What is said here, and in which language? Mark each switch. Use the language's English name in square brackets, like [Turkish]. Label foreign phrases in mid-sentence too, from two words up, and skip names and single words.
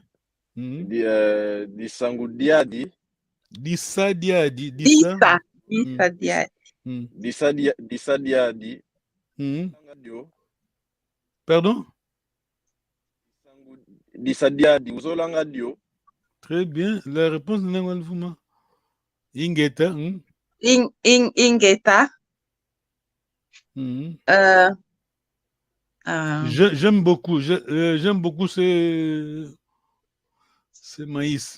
[Kongo] Disangu diadi. Dissa diadi. Dissa diadi. [French] Pardon? [Kongo] Dissa diadi. Uzolanga dio. [French] Très bien. La réponse de Nangwalfuma. [Kongo] Ingeta. Ingeta. [French] J'aime beaucoup ce maïs.